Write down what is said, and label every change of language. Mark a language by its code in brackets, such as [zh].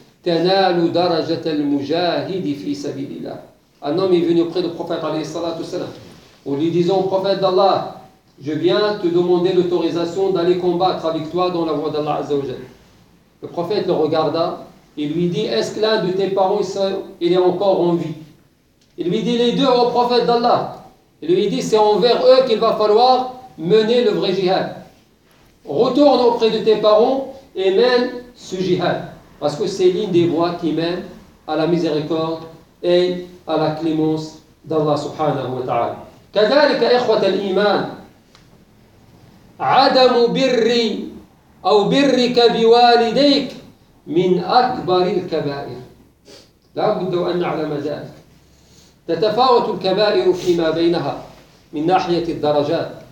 [ar] تنال درجة المجاهد في سبيل الله [fr] Un homme est venu auprès du prophète عليه الصلاة والسلام où lui disons au prophète d'Allah « Je viens te demander l'autorisation d'aller combattre avec toi dans la voie d'Allah Azza wa Jal. » Le prophète le regarda et lui dit « Est-ce que l'un de tes parents il est encore en vie ?» Il lui dit « Les deux au prophète d'Allah. » Il lui dit « C'est envers eux qu'il va falloir mener le vrai jihad. Retourne auprès de tes parents et mène ce jihad. » Parce que c'est l'une des voies qui mène à la miséricorde et à la clémence d'Allah subhanahu wa ta'ala. [ar] « Kadalika ikhwat al-iman » عدم بر أو برك بوالديك من أكبر الكبائر لا بد أن نعلم ذلك تتفاوت الكبائر فيما بينها من ناحية الدرجات.